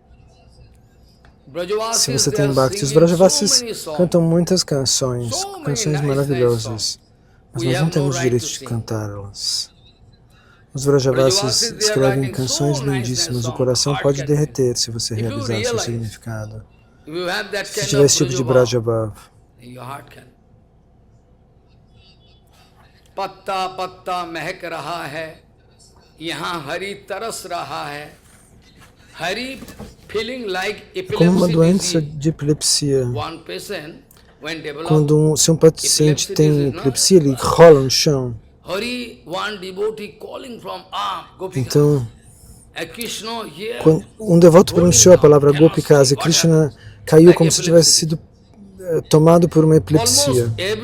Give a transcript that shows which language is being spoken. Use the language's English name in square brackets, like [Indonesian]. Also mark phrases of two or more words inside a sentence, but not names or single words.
[Portuguese] Se você tem Bhakti, os Vrajavasis cantam muitas canções maravilhosas, mas nós não temos o direito de cantá-las. Os Vrajavasis escrevem canções lindíssimas, o coração pode derreter se você realizar o seu significado. Se tiver esse tipo de Brajabhav. [Hindi] पत्ता पत्ता महक रहा है, यहाँ हरि तरस रहा है. [English] Hari feeling like epilepsy. [Portuguese] Como uma doença de epilepsia. Se um paciente tem epilepsia, ele rola no chão. Então, quando um devoto pronunciou a palavra Gopikasa, Krishna caiu como se tivesse sido tomado por uma epilepsia.